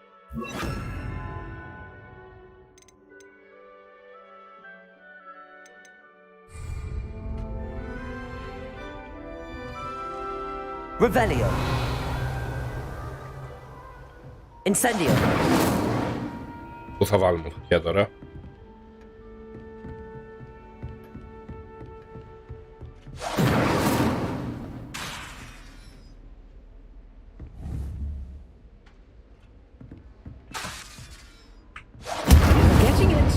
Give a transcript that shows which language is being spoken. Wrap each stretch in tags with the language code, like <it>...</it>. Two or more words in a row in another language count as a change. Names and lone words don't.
<el>Revelio. Incendio. Πού θα βάλουμε φωτιά τώρα?</el> <en>Getting it.</en>